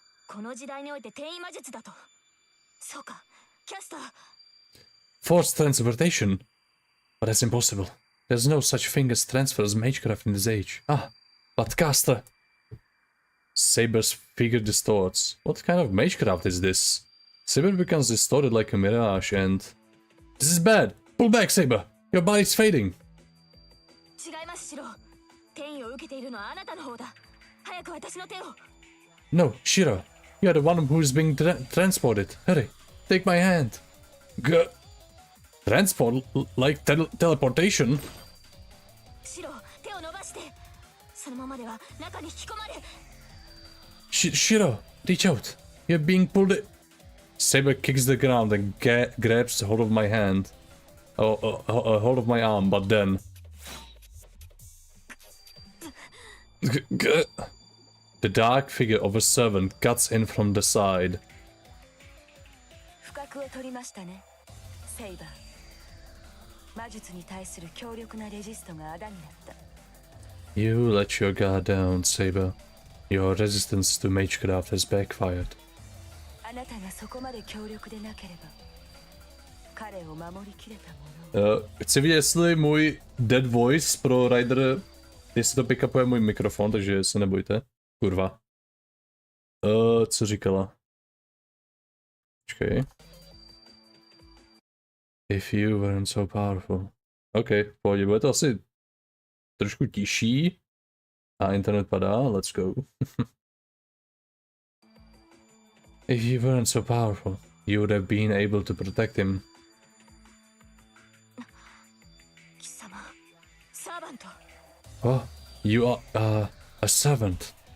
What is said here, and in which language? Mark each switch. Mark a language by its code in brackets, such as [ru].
[ja] この時代において転移魔術だと。そうか、キャスター。 [en] Forced transportation? But that's impossible. There's no such thing as transfer as magecraft in this age. Ah, but caster. Saber's figure distorts. What kind of magecraft is this? Saber becomes distorted like a mirage and... This is bad! Pull back, Saber! Your body's fading! [ja] 違います、シロ。転移を受けているのはあなたの方だ。早く私の手を。 [en] No, Shiro. You're the one who is being transported. Hurry, take my hand. Transport? Like teleportation? [ja] シロ、手を伸ばして。そのままでは中に引き込まれ。 [en] Shiro, reach out. You're being pulled. Saber kicks the ground and grabs hold of my hand. Hold of my arm, but then... The dark figure of a servant cuts in from the side. [ja] 不覚を取りましたね、セイバー。魔術に対する強力なレジストがあだになった。 [en] You let your guard down, Saber. Your resistance to magecraft has backfired. [ja] あなたがそこまで強力でなければ、彼を守りきれたもの。 [cs] Chci vidět, jestli můj [en] dead voice [cs] pro Rider, jestli to pickupuje můj mikrofon, takže se nebojte. Kurva. Co říkala? Počkej. [en] If you weren't so powerful. [cs] OK, v pohodě, bude to asi trošku tiší. A internet padá, [en] let's go. If you weren't so powerful, you would have been able to protect him. [ja] 貴様、サーバント。 [en] Oh, you are a servant.